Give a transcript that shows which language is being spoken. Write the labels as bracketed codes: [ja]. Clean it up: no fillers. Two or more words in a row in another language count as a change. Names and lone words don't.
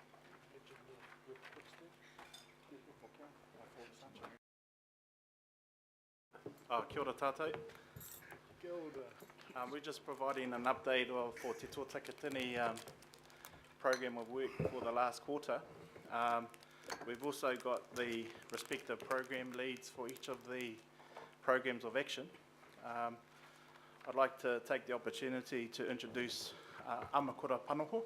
[mi] Kia ora tātou. Kia ora. [en] We're just providing an update for Te Tō Takitini program of work for the last quarter. We've also got the respective program leads for each of the programs of action. I'd like to take the opportunity to introduce Amakura Panoho.